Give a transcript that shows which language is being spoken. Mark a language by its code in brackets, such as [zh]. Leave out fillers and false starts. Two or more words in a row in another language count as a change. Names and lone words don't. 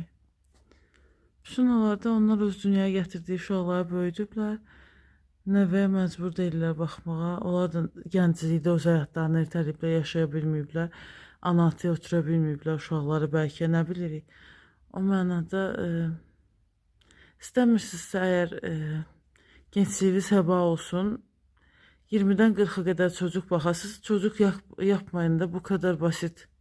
[az] Bütün onlarda onlar öz dünyaya gətirdiyi uşaqları böyüdüblər, nəvəyə məcbur deyirlər baxmağa, onlar da gənclikdə öz həyatlarını ertəliyiblər, yaşaya bilməyiblər, ana-ataya otura bilməyiblər uşaqları bəlkə, nə bilirik. O mənada istəmirsinizsə əgər [tr] gençliyiniz həba olsun, 20-dən 40-a qədər çocuk baxasınız, çocuk yapmayın da, bu kadar basit.